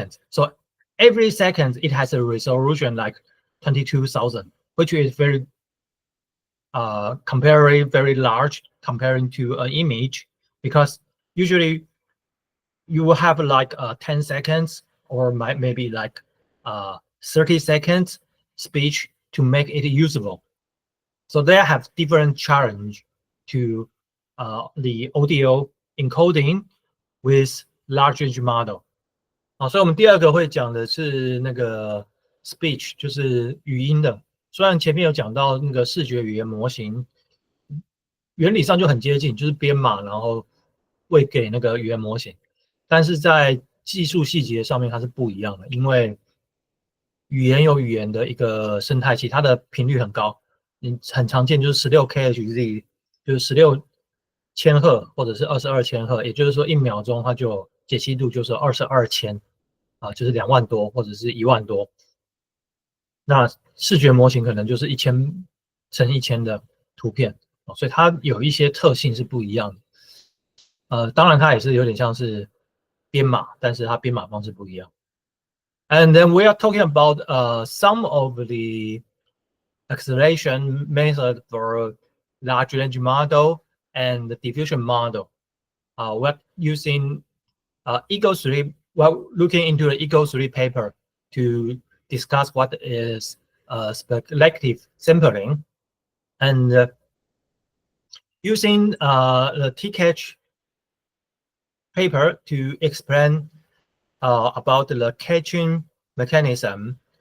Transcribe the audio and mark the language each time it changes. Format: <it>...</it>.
<en>So every second it has a resolution like 22,000, which is very very large comparing to an image, because usually you will have like 10 seconds or maybe like 30 seconds speech to make it usable. So they have different challenge to the audio encoding with large language model.</en> <zh>所以我们第二个会讲的是那个 speech， 就是语音的。虽然前面有讲到那个视觉语言模型，原理上就很接近，就是编码然后喂给那个语言模型，但是在技术细节上面它是不一样的，因为语言有语言的一个生态系，它的频率很高，很常见就是 16kHz， 就是16千赫或者是22千赫，也就是说1秒钟它就解析度就是22千就是2万多或者是1万多。那视觉模型可能就是1000乘1000的图片，所以它有一些特性是不一样的。当然它也是有点像是编码，但是它编码方式不一样。</zh> <en>And then we are talking about some of the acceleration method for large language model and the diffusion model. We're using Ego3. We're looking into the Ego3 paper to discuss what is speculative sampling, and using the TCatch paper to explain about the catching mechanism.</en>